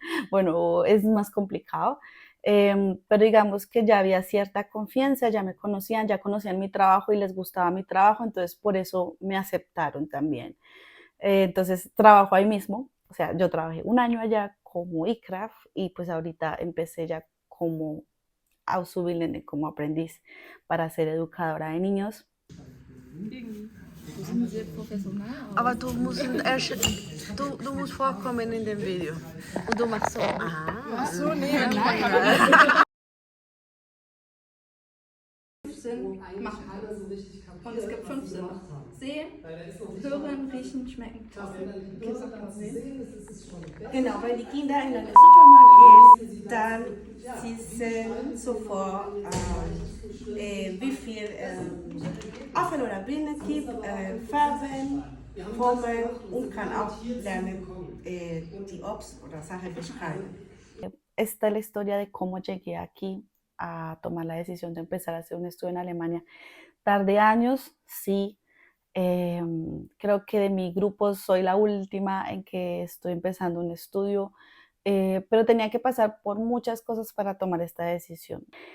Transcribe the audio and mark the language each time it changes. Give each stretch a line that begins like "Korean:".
Spanish: Bueno, es más complicado, pero digamos que ya había cierta confianza, ya conocían mi trabajo y les gustaba mi trabajo, entonces por eso me aceptaron también. Entonces trabajo ahí mismo, o sea, yo trabajé un año allá como ICRAF y pues ahorita empecé ya como Auszubildende, como aprendiz para ser educadora de niños.
German: Du sind sehr professionell. Aber du musst vorkommen in dem Video. Und du machst so. Ach so, nee, Sinn machen. Und es gibt 5 Sinne. Sehen, hören, riechen, schmecken, tasten. Okay, sag mal sehen. Genau, weil die Kinder in den Supermarkt gehen, dann sie sehen sofort, wie viel offen oder blind gibt, Farben, Formen und kann auch lernen, die Obst oder Sachen beschreiben.
Spanish: Esta es la historia de cómo llegué aquí a tomar la decisión de empezar a hacer un estudio en Alemania. Tardé años, sí. Creo que de mi grupo soy la última en que estoy empezando un estudio, pero tenía que pasar por muchas cosas para tomar esta decisión.